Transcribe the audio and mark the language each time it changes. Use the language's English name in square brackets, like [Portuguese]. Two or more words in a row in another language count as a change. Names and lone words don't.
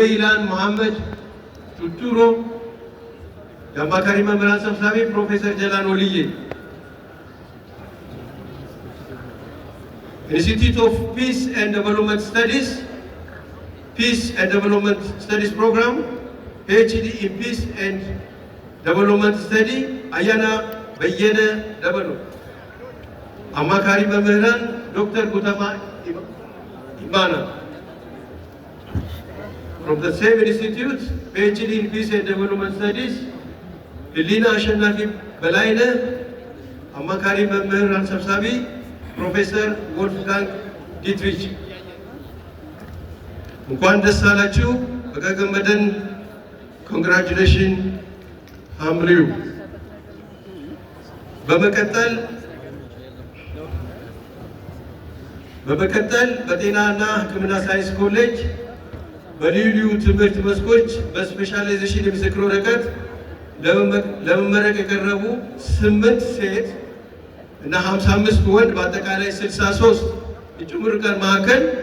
[Amharic] Ilan Mohammed Tuturo, የአማካሪ መምህራን ሰብሳቢ ፕሮፌሰር ጀላን ወልዬ፣ Institute of Peace and Development Studies, Peace and Development Studies Program, [English] PhD in Peace and Development Study, [Amharic] Ayana Bayene Dabalo. አማካሪ መምህራን ዶክተር ጉተማ ኢማና [English] from the same institute, PhD in Peace and Development Studies, [Amharic] Lina Ashanafi Belaine, አማካሪ መምህራን ሰብሳቢ ፕሮፌሰር ወልፍጋንግ ዲትሪች። እንኳን ደስ አላችሁ በገገመደን [English] congratulation family። [Amharic] በመቀጠል በጤናና ሕክምና ሳይንስ ኮሌጅ በልዩ ትምህርት መስኮች በስፔሻላይዜሽን የምስክር ወረቀት ለመመረቅ የቀረቡ 8 ሴት እና 55 ወንድ በአጠቃላይ 63 እጩ ምሩቃን መካከል